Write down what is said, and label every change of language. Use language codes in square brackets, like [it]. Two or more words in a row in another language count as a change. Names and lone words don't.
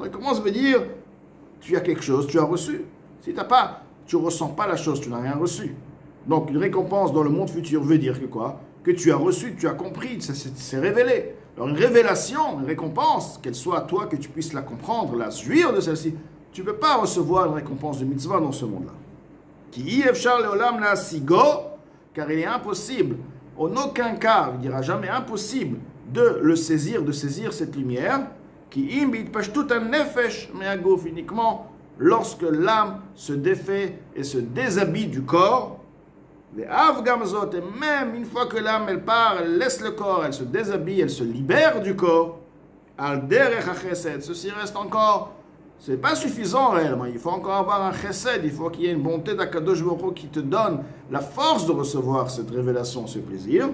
[fr] Récompense veut dire, tu as quelque chose, tu as reçu. Si tu ne ressens pas la chose, tu n'as rien reçu. Donc une récompense dans le monde futur veut dire que quoi? Que tu as reçu, tu as compris, c'est révélé. Alors une révélation, une récompense, qu'elle soit à toi, que tu puisses la comprendre, la jouir de celle-ci, tu ne peux pas recevoir une récompense de mitzvah dans ce monde-là. [he] כי אפשר לעולם להשיגו, [fr] car il est impossible, en aucun cas, il ne dira jamais impossible, de le saisir, de saisir cette lumière, [he] כי אם בהתפשטות הנפש מהגוף, [fr] uniquement lorsque l'âme se défait et se déshabille du corps, et même une fois que l'âme elle part, elle laisse le corps, elle se déshabille, elle se libère du corps, [he] על דרך החסד, [fr] ceci reste encore, c'est pas suffisant réellement, il faut encore avoir un chesed, il faut qu'il y ait une bonté d' [he] הקדוש ברוך הוא [fr] qui te donne la force de recevoir cette révélation, ce plaisir.